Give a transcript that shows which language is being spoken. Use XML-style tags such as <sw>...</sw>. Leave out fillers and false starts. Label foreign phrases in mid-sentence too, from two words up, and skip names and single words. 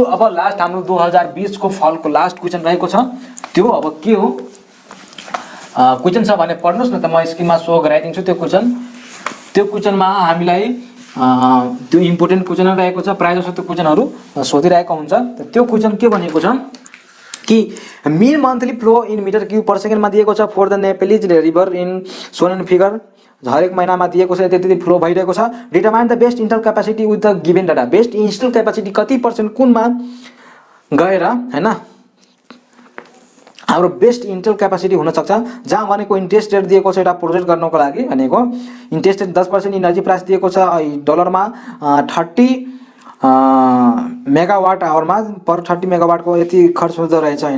<ne>अब लास्ट हाम्रो 2020 को फलको</ne> <en>last question</en> <ne>रहेको छ, त्यो अब के हो क्वेशन छ भने पढ्नुस् न त, म स्क्रिनमा शो गराइदिन्छु त्यो क्वेशन। त्यो क्वेशनमा हामीलाई त्यो</ne> <en>important question</en> <ne>रहेको छ, प्राय जसो त्यो क्वेशनहरु सोधिरहेको हुन्छ। त त्यो क्वेशन के भनेको छ कि</ne> <en>mean monthly flow in meter cube per second</en> <ne>मा दिएको छ</ne> <en>for the Nepalese river in zone in figure,</en> <ne>हरेक महिनामा दिएको छ त्यति फ्लो भइरहेको छ।</ne> <en>determine the best install capacity with the given data, best install capacity</en> <ne>कति % कुनमा गएर हैन हाम्रो</ne> <en>best intel capacity</en> <ne>हुनसक्छ, जहाँ भनेको</ne> <en>interest rate</en> <ne>दिएको छ एउटा प्रोजेक्ट गर्नको लागि भनेको</ne> <en>interest rate 10% energy price</en> <ne>दिएको छ डलरमा 30 मेगावाट आवरमा पर 30 मेगावाटको यति खर्च हुँदो रहेछ होइन।</ne>